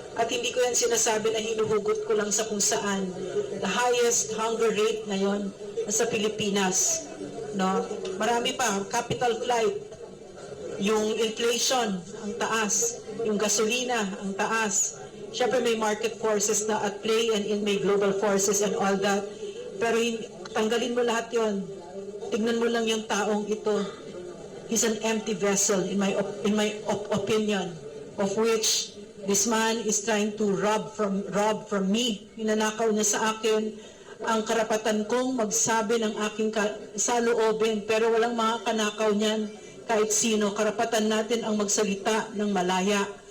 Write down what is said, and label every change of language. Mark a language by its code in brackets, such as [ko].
[tl] At hindi ko yan sinasabi na hinuhugot ko lang sa kung saan. [en] The highest hunger rate [tl] ngayon sa Pilipinas. No? Marami pa, capital flight. Yung inflation, ang taas. Yung gasolina, ang taas. Siyempre may [en] market forces na at play and may global forces and all that. [tl] Pero tanggalin mo lahat yon. Tignan mo lang yung taong ito. [en] He's an empty vessel in my opinion, of which this man is trying to rob from me. [tl] Ninanakaw niya sa akin ang karapatan kong magsabi ng aking saloobin, pero walang makakanakaw niyan kahit sino. Karapatan natin ang magsalita ng malaya.